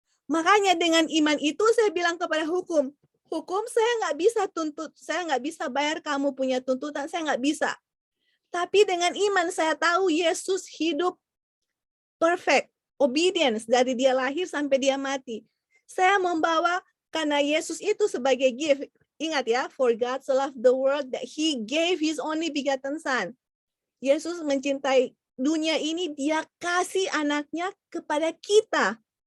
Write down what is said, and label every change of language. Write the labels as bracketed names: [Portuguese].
[Indonesian] Makanya dengan iman itu saya bilang kepada hukum, saya nggak bisa tuntut, saya nggak bisa bayar kamu punya tuntutan, saya nggak bisa. Tapi dengan iman saya tahu Yesus hidup perfect, obedience dari dia lahir sampai dia mati. Saya membawa karena Yesus itu sebagai gift. [English] Ingat ya, for God so loved the world that He gave His only begotten Son. [Indonesian] Yesus mencintai dunia ini, dia kasih anaknya kepada kita.